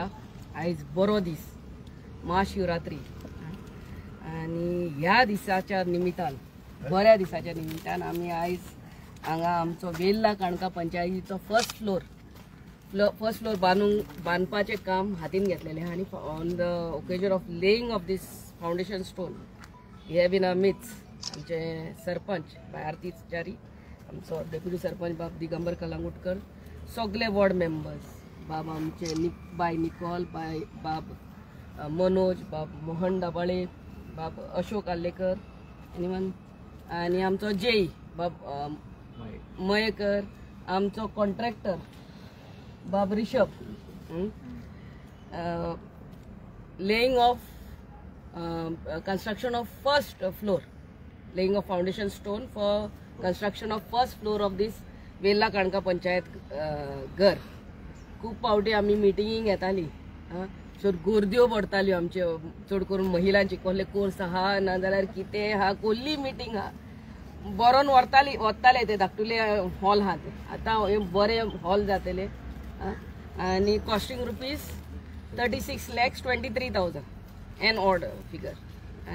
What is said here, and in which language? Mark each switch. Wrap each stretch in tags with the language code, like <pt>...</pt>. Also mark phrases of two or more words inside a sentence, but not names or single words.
<kok>आयज बरो दीस महाशिवरात्री आणि ह्या दिसाच्या निमित्तान बऱ्या दिसाच्या निमित्तान आम्ही आयज हांगा आमचो वेल्ला काणका पंचायतीचो</kok> <en>first floor</en> <kok>बांदपाचें काम हातीन घेतलेलें आनी</kok> <en>on the occasion of laying of this foundation stone have been</en> <kok>आमीच आमचे सरपंच बाय आरती च्यारी, आमचो डेप्युटी सरपंच बाब दिगंबर कलांगुटकर, सगळे</kok> <en>ward members,</en> <kok>बाब आमचे बाय निकोल, बाय बाब मनोज, बाब मोहन दाबाळे, बाब अशोक आल्लेकर आणि आमचो जेई बाब मयेकर, आमचो कॉन्ट्रॅक्टर बाब रिषभ,</kok> <en>laying of construction of first floor, laying of foundation stone for construction of first floor of this वेल्ला काणका पंचायत घर।</en> <kok>खूब फावटी आमी मिटिंगीक येताली, सो गर्द्यो पडटाल्यो आमचे, चड करून महिलांची कसले कोर्स आहा ना जाल्यार कितें आहा, कसली मिटींग आहा बरोवन वताले ते धाकटुले हॉल आहा ते, आतां हे बरे हॉल जातले आनी</kok> <en>costing rupees</en> <kok>36,23,000</kok> <en>an odd figure.</en>